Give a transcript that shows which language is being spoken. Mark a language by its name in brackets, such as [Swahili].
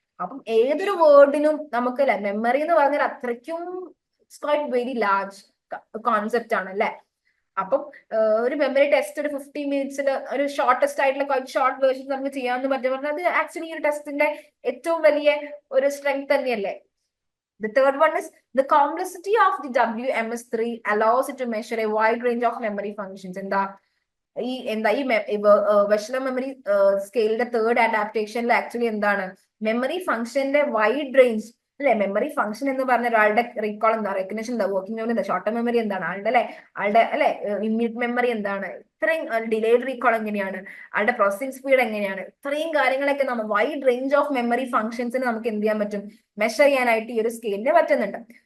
[Malayalam] അപ്പം ഏതൊരു വേർഡിനും നമുക്ക് അല്ലെ, മെമ്മറി എന്ന് പറഞ്ഞാൽ അത്രയ്ക്കും [English] it's quite very large concept [Malayalam] ആണ് അല്ലെ. അപ്പം ഒരു മെമ്മറി ടെസ്റ്റ് ഒരു 50 മിനിറ്റ്സിൽ ഒരു ഷോർട്ടസ്റ്റ് ആയിട്ടുള്ള ക്വൈറ്റ് ഷോർട്ട് വേർഷൻ നമുക്ക് ചെയ്യാമെന്ന് പറഞ്ഞാൽ അത് ആക്ച്വലി ഈ ഒരു ടെസ്റ്റിന്റെ ഏറ്റവും വലിയ ഒരു സ്ട്രെങ്ത് തന്നെയല്ലേ. [English] The third one is the complexity of the WMS3 allows it to measure a wide range of memory functions. [Malayalam] ഈ വെഷലർ മെമ്മറി സ്കെയിലിന്റെ തേർഡ് അഡാപ്റ്റേഷനിൽ ആക്ച്വലി എന്താണ്, മെമ്മറി ഫംഗ്ഷന്റെ വൈഡ് റേഞ്ച് അല്ലെ. മെമ്മറി ഫംഗ്ഷൻ എന്ന് പറഞ്ഞ ഒരാളുടെ റീകോൾ എന്താ, റെക്കഗ്നിഷൻ എന്താ, വർക്കിംഗ് മെമ്മറി എന്താ, ഷോർട്ട് ടേം മെമ്മറി എന്താണ്, ആളുടെ അല്ലെ ഇമ്മീഡിയറ്റ് മെമ്മറി എന്താണ്, ഇത്രയും ഡിലേഡ് റീകോൾ എങ്ങനെയാണ്, ആളുടെ പ്രോസസിംഗ് സ്പീഡ് എങ്ങനെയാണ്, ഇത്രയും കാര്യങ്ങളൊക്കെ നമ്മൾ വൈഡ് റേഞ്ച് ഓഫ് മെമ്മറി ഫംഗ്ഷൻസിന് നമുക്ക് എന്ത് ചെയ്യാൻ പറ്റും, മെഷർ ചെയ്യാനായിട്ട് ഈ ഒരു സ്കെയിലിന് പറ്റുന്നുണ്ട്.